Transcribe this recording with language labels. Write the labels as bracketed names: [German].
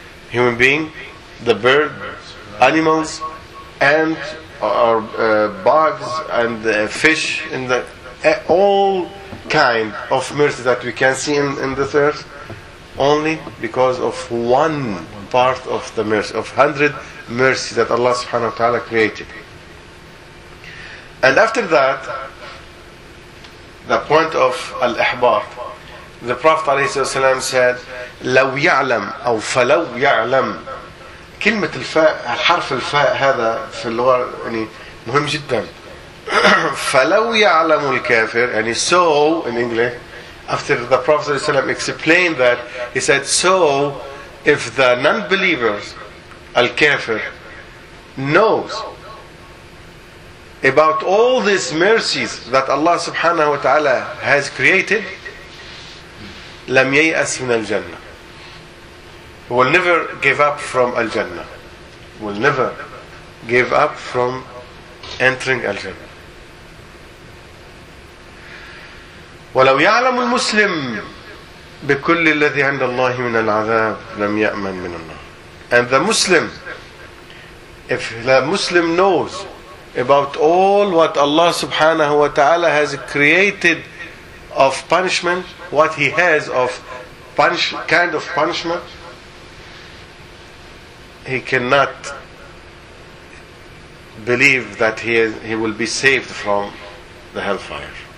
[English] Human being, the bird, animals, and our bugs and fish, and the, all kind of mercy that we can see in this earth, only because of one part of the mercy, of 100 mercy that Allah subhanahu wa ta'ala created. And after that, the point of al-ihbar, the Prophet alayhi salam said, [Arabic] لو يعلم أو فلو يعلم. كلمة الفاء الحرف الفاء هذا في اللغة يعني مهم جدا. فلو يعلم الكافر يعني [English] so in English. After the Prophet صلى الله عليه وسلم explained that, he said, so if the non-believers, al-kafir, knows about all these mercies that Allah subhanahu wa ta'ala has created, [Arabic] لم ييأس من الجنة. [English] Will never give up from al-Jannah. Will never give up from entering al-Jannah. [Arabic] ولو يعلم المسلم بكل الذي عند الله من العذاب لم يأمن من النار. [English] And the Muslim, if the Muslim knows about all what Allah subhanahu wa ta'ala has created of punishment, what he has of punish, kind of punishment, he cannot believe that he will be saved from the hellfire.